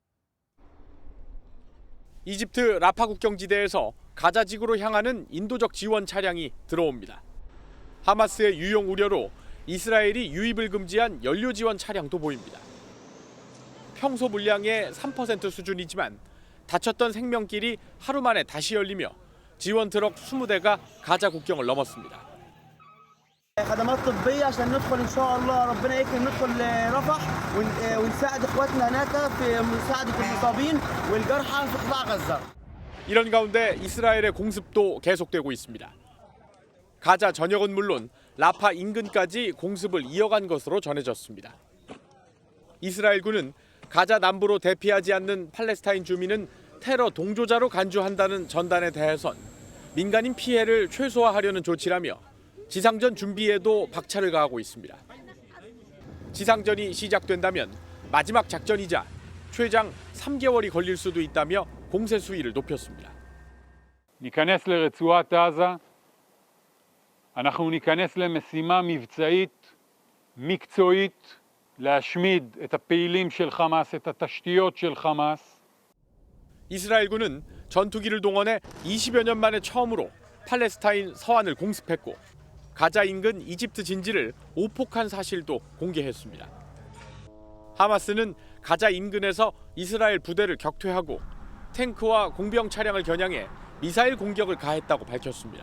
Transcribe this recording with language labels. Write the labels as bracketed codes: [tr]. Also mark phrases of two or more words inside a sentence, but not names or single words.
[ko] 이집트 라파 국경지대에서 가자지구로 향하는 인도적 지원 차량이 들어옵니다. 하마스의 유용 우려로 이스라엘이 유입을 금지한 연료 지원 차량도 보입니다. 평소 물량의 3% 수준이지만 닫혔던 생명길이 하루 만에 다시 열리며 지원 트럭 20대가 가자 국경을 넘었습니다. [ar] خدمات طبيه عشان ندخل ان شاء الله ربنا يكرم ندخل رفح ونساعد اخواتنا هناك في مساعده المصابين والجرحى في قطاع غزه. [ko] 이런 가운데 이스라엘의 공습도 계속되고 있습니다. 가자 전역은 물론 라파 인근까지 공습을 이어간 것으로 전해졌습니다. 이스라엘군은 가자 남부로 대피하지 않는 팔레스타인 주민은 테러 동조자로 간주한다는 전단에 대해선 민간인 피해를 최소화하려는 조치라며 지상전 준비에도 박차를 가하고 있습니다. 지상전이 시작된다면 마지막 작전이자 최장 3개월이 걸릴 수도 있다며 공세 수위를 높였습니다. [he] ניכנס לרצועת עזה, אנחנו ניכנס למשימה מבצעית, מקצועית, להשמיד את הפעילים של חמאס, את התשתיות של חמאס. [ko] 이스라엘군은 전투기를 동원해 20여 년 만에 처음으로 팔레스타인 서안을 공습했고 가자 인근 이집트 진지를 오폭한 사실도 공개했습니다. 하마스는 가자 인근에서 이스라엘 부대를 격퇴하고 탱크와 공병 차량을 겨냥해 미사일 공격을 가했다고 밝혔습니다.